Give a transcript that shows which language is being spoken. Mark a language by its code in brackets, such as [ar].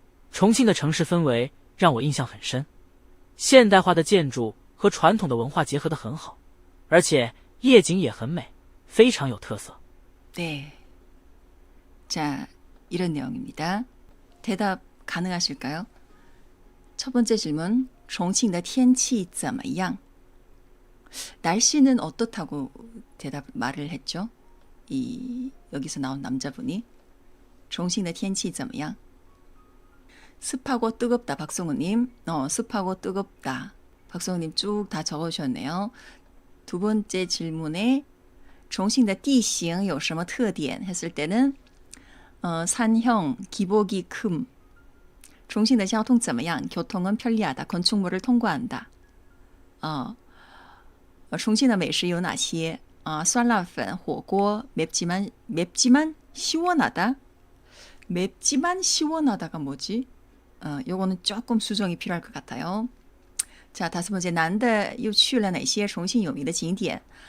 [zh] 重庆的城市氛围让我印象很深，现代化的建筑和传统的文化结合得很好，而且夜景也很美，非常有特色。 [ko] 네. 자, 이런 내용입니다. 대답 가능하실까요? 첫 번째 질문, [zh] 重庆的天气怎么样? [ko] 날씨는 어떻다고 말을 했죠? 여기서 나온 남자분이 [zh] 重庆的天气怎么样? [ko] 습하고 뜨겁다. 박성우님. 습하고 뜨겁다. 박성우님 쭉 다 적어주셨네요. 두 번째 질문에 [zh] 重庆的地形有什么特点 [ko] 했을 때는 산형, 기복이 큼. [zh] 重庆的交通怎么样? [ko] 교통은 편리하다. 건축물을 통과한다. [zh] 重庆的美食有哪些? [ko] 酸辣粉, 火锅, 맵지만 시원하다. 맵지만 시원하다가 뭐지? 요거는 조금 수정이 필요할 것 같아요. 자, 다섯 번째, [zh] 男的又去了哪些重庆有名的景点?